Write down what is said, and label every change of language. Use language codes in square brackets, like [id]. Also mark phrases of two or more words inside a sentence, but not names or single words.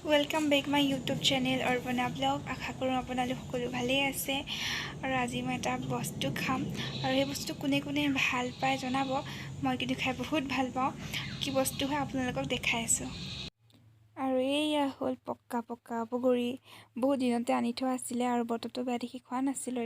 [en] welcome back my YouTube channel Arpana blog. [hi] आशा करूँ [as] আপোনালোক সকলো ভালেই আছে আৰু আজি মই এটা বস্তু খাম আৰু সেই বস্তু কোনে কোনে ভাল পায় জনাব। মই কিন্তু খাই বহুত ভাল পাওঁ। কি বস্তু হয় আপোনালোকক দেখাই আছোঁ। আৰু এইয়া হ'ল পক্কা পক্কা বগৰী। বহুত দিনতে আনি থোৱা আছিলে আৰু বতৰটো বেয়া দেখি খোৱা নাছিলোঁ।